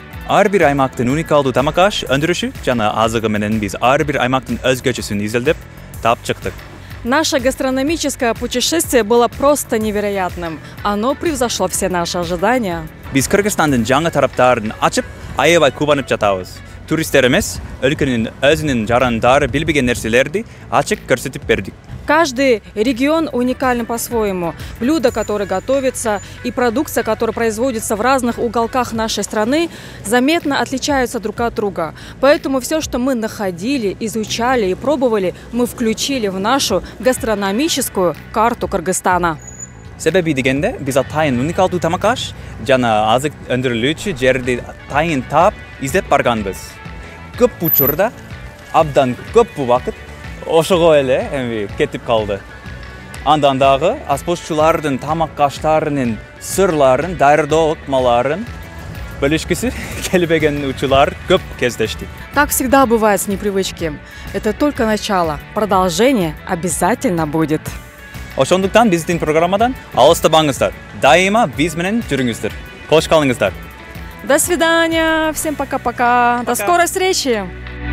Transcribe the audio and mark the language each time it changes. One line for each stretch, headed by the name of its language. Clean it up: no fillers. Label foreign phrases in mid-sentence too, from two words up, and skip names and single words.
Kyrgyz: Ар бир аймактын уникалдуу тамак-аш өндүрүшү жана азыгы менен биз ар бир аймактын өзгөчөсүн изилдеп таап чыктык.
Russian: Наше гастрономическое путешествие было просто невероятным. Оно превзошло все наши ожидания.
Kyrgyz: Биз Кыргызстандын жаңы тараптарын ачып, аябай кубанып жатабыз. туристтер эмес, өлкөнүн өзүнүн жарандары билбеген нерселерди ачык көрсөтүп бердик.
Russian: Каждый регион уникален по-своему. Блюда, которые готовятся, и продукция, которая производится в разных уголках нашей страны, заметно отличаются друг от друга. Поэтому все, что мы находили, изучали и пробовали, мы включили в нашу гастрономическую карту Кыргызстана.
Kyrgyz: Себеби дегенде, биз атайын уникалдуу тамак аш жана азык өндүрүлүүчү жерди атайын таап издеп барганбыз. Көп учурда абдан көп убакыт ошого эле эми кетип калды. Андан дагы аспозчулардын тамак аштарынын сырларын, даярдоо ыкмаларын бөлүшкүсү келбеген учурлар көп кездештик.
Russian: Как всегда бывает с непривычки. Это только начало. Продолжение обязательно будет.
Kyrgyz: Ошондуктан биздин программадан алыстабаңыздар. Дайыма биз менен жүрүңүздөр. Кош калыңыздар.
Russian: До свидания. Всем пока-пока. До скорой встречи.